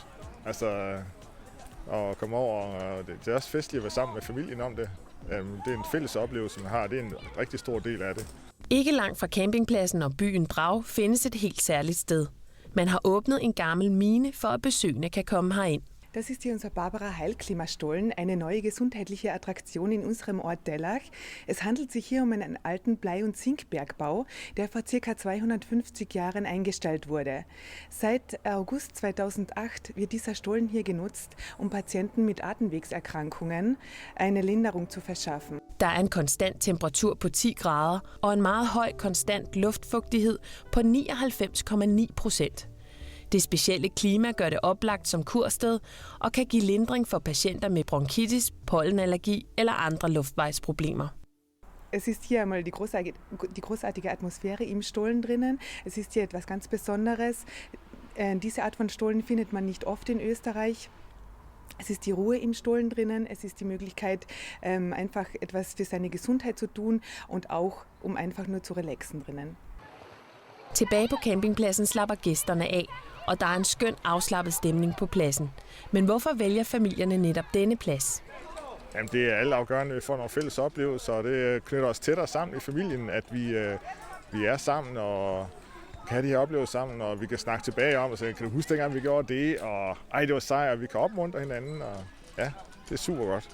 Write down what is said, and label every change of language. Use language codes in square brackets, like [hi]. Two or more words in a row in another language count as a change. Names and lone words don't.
[da] Altså, at komme over, og det er også festligt at være sammen med familien om det. Det er en fælles oplevelse, man har, det er en rigtig stor del af det. Ikke langt fra campingpladsen og byen Drag findes et helt særligt sted. Man har åbnet en gammel mine, for at besøgende kan komme herind. [de] Das ist hier unser Barbara Heilklimastollen, eine neue gesundheitliche Attraktion in unserem Ort Dellach. Es handelt sich hier um einen alten Blei- und Zinkbergbau, der vor ca. 250 Jahren eingestellt wurde. Seit August 2008 wird dieser Stollen hier genutzt, um Patienten mit Atemwegserkrankungen eine Linderung zu verschaffen. [da] Der er en konstant temperatur på 10 grader og en meget høj konstant luftfugtighed på 99,9%. Det specielle klima gør det oplagt som kursted og kan give lindring for patienter med bronkitis, pollenallergi eller andre luftvejsproblemer. [de] Es ist hier einmal die großartige Atmosphäre im Stollen drinnen. Es ist hier etwas ganz Besonderes. Diese Art von Stollen findet man nicht oft in Österreich. Es ist die Ruhe im Stollen drinnen, es ist die Möglichkeit, einfach etwas für seine Gesundheit zu tun und auch um einfach nur zu relaxen drinnen. [da] Tilbage på campingpladsen slapper gæsterne af, og der er en skøn afslappet stemning på pladsen. Men hvorfor vælger familierne netop denne plads? Jamen, det er alle afgørende, at vi får nogle fælles oplevelser, og det knytter os tættere sammen i familien, at vi er sammen og kan have de her oplevelser sammen, og vi kan snakke tilbage om, og så kan du huske dengang, vi gjorde det, og det var sejt, og vi kan opmuntre hinanden, og ja, det er super godt.